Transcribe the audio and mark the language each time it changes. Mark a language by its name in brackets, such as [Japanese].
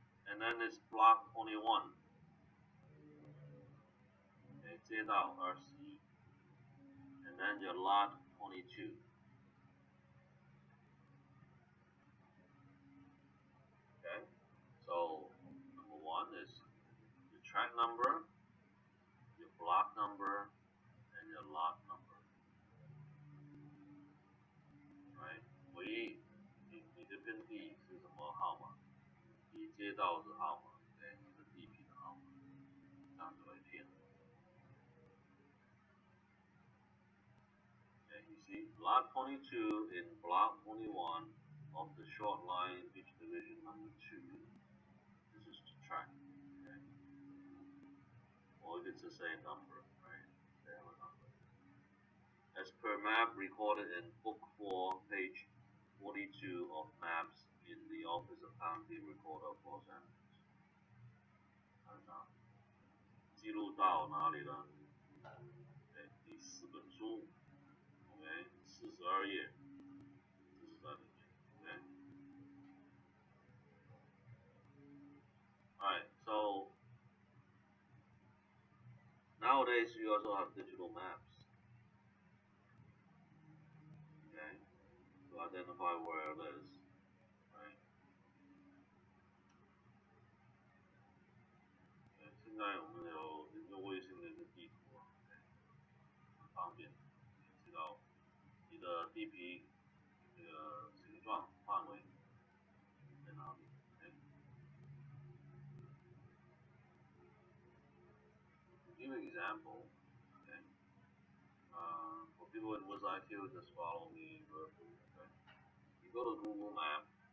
[English] And then it's block 21, okay, [Chinese] 街道21, [English] and then your lot 22. Okay, so number 1 is your track number, your block number, and your lot number. Right? [Chinese] 唯一你这片地是什么号码？你街道是号码，对，你的地皮的号码，这样子为骗。 [English] Okay, you see, lot 22 in block 21 of the Short Line Beach Division number 2. This is the track. Okay. Or if it's the same number, right? They have a number. As per map recorded in Book 4, page 42 of maps in the Office of County Recorder of Los Angeles. [Chinese] 看到记录到哪里了？对，第4本书 ，OK， 42页，这是在里面 ，OK。 [English] Alright, so nowadays you also have digital maps, okay, to identify where it is, right? [Chinese] 现在我们有一个卫星的一个地图啊，很方便，知道你的地皮这个形状范围在哪里。 [English] Okay? To give an example, okay, for people with IQ, just follow me verbally. Okay? You go to Google Map,